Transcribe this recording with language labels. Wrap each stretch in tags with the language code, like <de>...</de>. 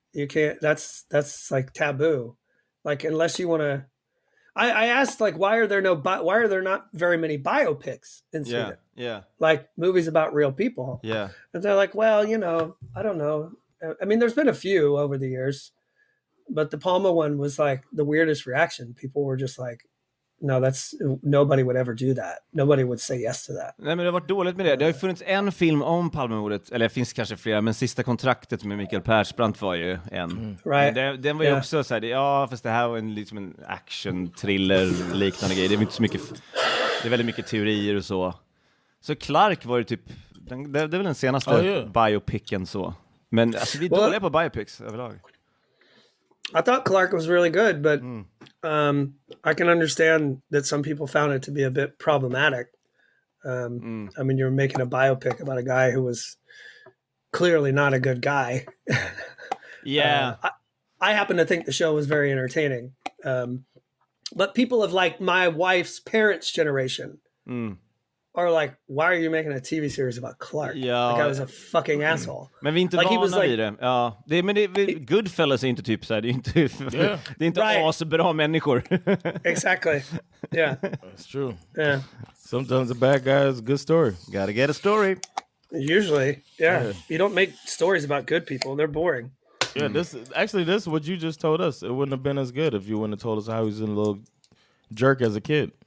<en>You can't, that's like taboo. Like, unless you want to, I asked, like, why are there not very many biopics in Sweden? Yeah. Like movies about real people. Yeah. And they're like, well, you know, I don't know. I mean, there's been a few over the years, but the Palme one was like the weirdest reaction. People were just like, no, nobody would ever do that. Nobody would say yes to that.</en> <sv>Nej, men det har varit dåligt med det. Det har ju funnits en film om Palmemordet, eller det finns kanske flera, men Sista kontraktet med Mikael Persbrandt var ju en.</sv> <en>Right.</en> <sv>Den var ju också så här, fast det här var liksom en action thriller liknande grej. Det är inte så mycket, det är väldigt mycket teorier och så. Så Clark var ju typ det är väl den senaste biopicen så. Men alltså vi är dåliga på biopics överlag.</sv> <en>I thought Clark was really good, but I can understand that some people found it to be a bit problematic. I mean, you're making a biopic about a guy who was clearly not a good guy. Yeah. I happen to think the show was very entertaining. But people of like my wife's parents' generation are like, why are you making a TV series about Clark?</en> <sv>Ja.</sv> <en>Like I was a fucking asshole.</en> <sv>Men vi är inte vana vid det. Ja, Goodfellas är inte typ så här, det är inte asbra människor.</sv> <en>Exactly. Yeah. That's true. Yeah. Sometimes a bad guy is a good story. Gotta get a story. Usually, yeah. You don't make stories about good people. They're boring. Yeah, this is what you just told us. It wouldn't have been as good if you wouldn't have told us how he was a little jerk as a kid.</en>